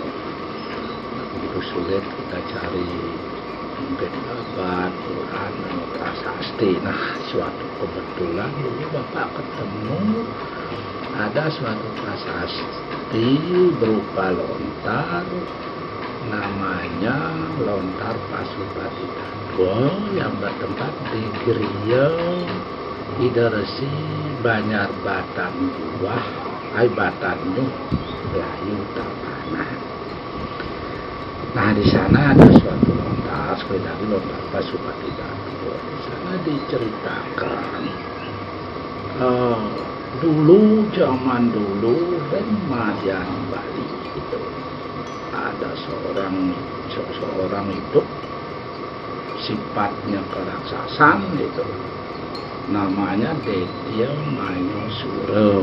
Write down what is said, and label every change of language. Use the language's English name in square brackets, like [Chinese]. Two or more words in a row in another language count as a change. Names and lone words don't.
[Indonesian] Begitu sulit kita cari mungkin abad, Quran, prasasti. Nah, suatu kebetulan dulu bapak ketemu ada suatu prasasti berupa lontar, namanya lontar Pasupati Tabo, yang bertempat di Griya Idaresi Banyar Batan Buah Batan Nyuh Melayu Tabanan. Nah, di sana ada suatu lontar, sekali lagi lontar Pasupati Tabo. Di sana diceritakan dulu, zaman dulu, Madian Bali itu ada seorang itu sifatnya keraksasan gitu, namanya Detya Mayasura.